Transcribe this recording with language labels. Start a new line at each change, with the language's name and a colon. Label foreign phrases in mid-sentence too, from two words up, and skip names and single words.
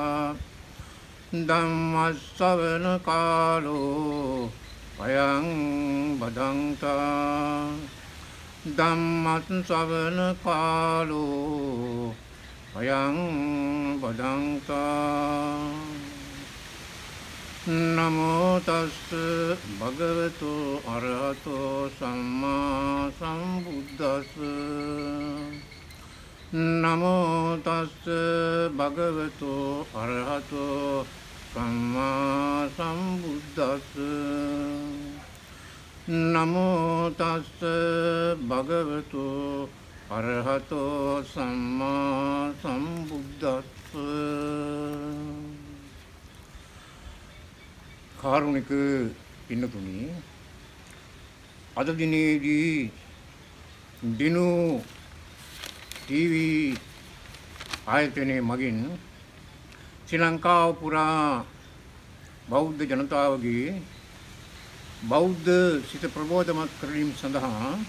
Pali: धम्मश्रवणकालो अयं बधन्ता धम्मश्रवणकालो अयं बधन्ता नमो तस्से भगवतो अरहतो सम्मा सम्बुद्धस्से नमो तस्से भगवतो अरहतो सम्मा सम्बुद्धस्से नमो तस्से भगवतो अरहतो सम्मा सम्बुद्धस्से
Sinhala: කාරුණික පින්නතුනි අද දිනේදී දිනු ටීවී ආයතනයේ මගින් ශ්‍රී ලංකාව පුරා බෞද්ධ ජනතාවගේ බෞද්ධ සිත ප්‍රබෝධමත් කිරීම සඳහා